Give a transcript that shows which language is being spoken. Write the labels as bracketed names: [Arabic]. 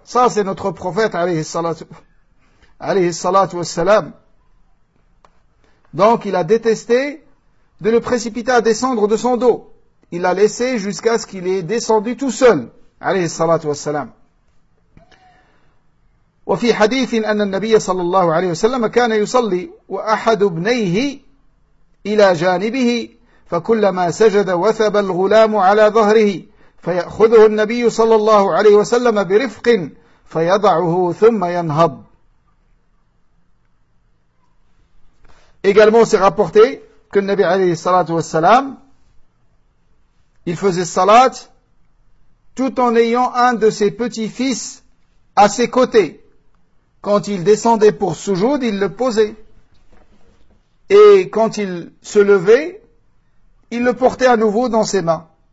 [French] Ça, c'est notre prophète, alayhi salatu wassalam. Donc, il a détesté de le précipiter à descendre de son dos. Il l'a laissé jusqu'à ce qu'il ait descendu tout seul, alayhi salatu wassalam. [Arabic] وفي حديث أن النبي صلى الله عليه وسلم كان يصلي وأحد ابنيه إلى جانبه فكلما سجد وثب الغلام على ظهره ف فيأخذه النبي صلى الله عليه وسلم برفق فيضعه ثم ينهض. [French] Également, c'est rapporté que le Nabi عليه الصلاة والسلام, il faisait salat tout en ayant un de ses petits-fils à ses côtés. Quand il descendait pour soujoud, il le posait. Et quand il se levait, il le portait à nouveau dans ses mains.